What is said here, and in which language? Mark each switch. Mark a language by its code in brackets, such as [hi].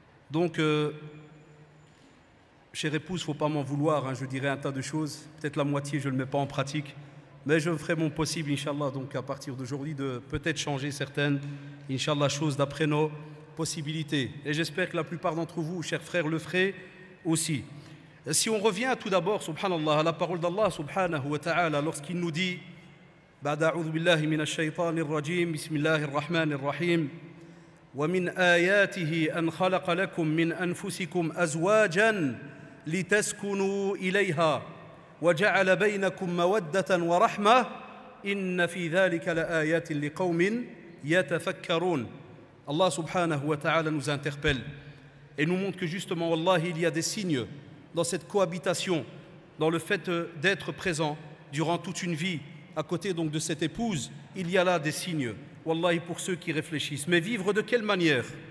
[fr] Donc, chère épouse, il ne faut pas m'en vouloir, hein, je dirais un tas de choses. Peut-être la moitié, je ne le mets pas en pratique. Mais je ferai mon possible, Inch'Allah, donc à partir d'aujourd'hui, de peut-être changer certaines, Inch'Allah, choses d'après nos possibilités. Et j'espère que la plupart d'entre vous, chers frères, le feraient aussi. Si on revient tout d'abord, subhanallah, à la parole d'Allah, subhanahu wa ta'ala, lorsqu'il nous dit [ar] بعد أعوذ بالله من الشيطان الرجيم بسم الله الرحمن الرحيم ومن آياته أن خلق لكم من أنفسكم أزواجا لتسكنوا إليها وجعل بينكم مودة ورحمة إن في ذلك لآيات لقوم يتفكرون. [fr] Allah subhanahu wa ta'ala nous interpelle et nous montre que justement, wallahi, il y a des signes dans cette cohabitation, dans le fait d'être présent durant toute une vie à côté donc de cette épouse. Il y a là des signes, wallahi, pour ceux qui réfléchissent. Mais vivre de quelle manière?